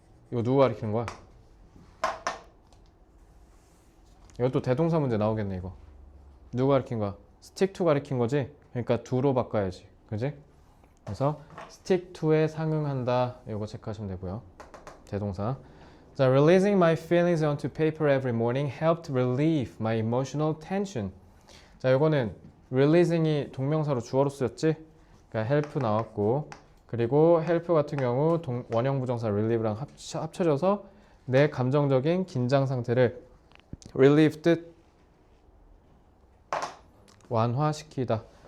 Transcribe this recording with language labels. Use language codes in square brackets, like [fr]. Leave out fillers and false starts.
[ko] 이거 누구 가리키는 거야? 이것도 대동사 문제 나오겠네. 이거 누구 가리킨 거야? stick to 가리킨 거지. 그러니까 do로 바꿔야지. 그지? 그래서 stick to에 상응한다. 이거 체크하시면 되고요. 대동사. 자, [en] releasing my feelings onto paper every morning helped relieve my emotional tension. [ko] 자, 이거는 releasing이 동명사로 주어로 쓰였지. 그러니까 help 나왔고, 그리고 help 같은 경우 원형 부정사 relieve랑 합쳐져서 내 감정적인 긴장 상태를 relieve 뜻 완화시키다.